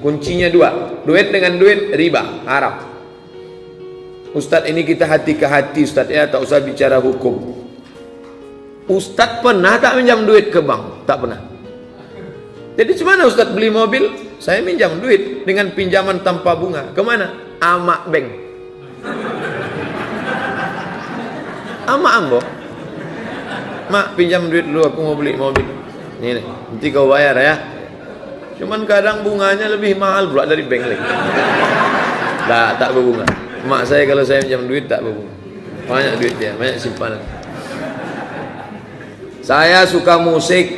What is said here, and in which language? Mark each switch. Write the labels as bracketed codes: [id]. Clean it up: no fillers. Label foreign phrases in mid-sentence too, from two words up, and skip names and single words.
[id] Kuncinya 2, duit dengan duit riba, haram. Ustadz ini kita hati ke hati Ustadz ya, tak usah bicara hukum. Ustadz pernah tak minjam duit ke bank? Tak pernah. Jadi gimana Ustadz beli mobil? Saya minjam duit dengan pinjaman tanpa bunga. Kemana? [min] Amak bank. Amak ambo. [id] Mak pinjam duit dulu, aku mau beli mobil. Ini nih, nanti kau bayar ya. Cuman kadang bunganya lebih mahal pula dari bank lagi. Tak berbunga. Mak saya kalau saya pinjam duit tak berbunga. Banyak duit dia, banyak simpanan. Saya suka musik.